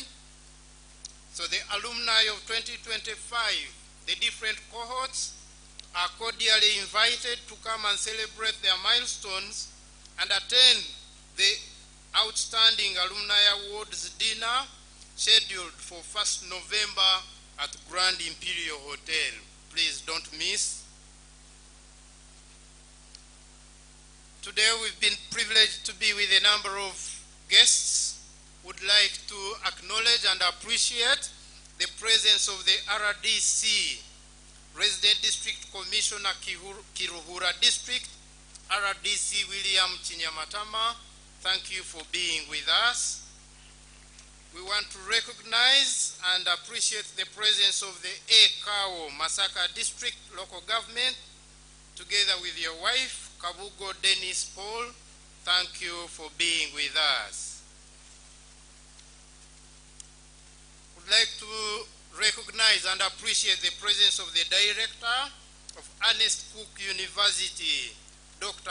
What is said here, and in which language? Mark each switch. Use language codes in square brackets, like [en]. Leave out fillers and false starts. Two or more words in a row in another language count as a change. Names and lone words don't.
[en] So the alumni of 2025, the different cohorts, are cordially invited to come and celebrate their milestones and attend the Outstanding Alumni Awards dinner scheduled for 1st November at Grand Imperial Hotel. Please don't miss. Today we've been privileged to be with a number of guests. Would like to acknowledge and appreciate the presence of the RDC, Resident District Commissioner Kiruhura District, RDC William Chinyamatama. Thank you for being with us. We want to recognize and appreciate the presence of the Ekao Masaka District Local Government, together with your wife, Kabugo Dennis Paul. Thank you for being with us. Would like to recognize and appreciate the presence of the Director of Ernest Cook University, Dr.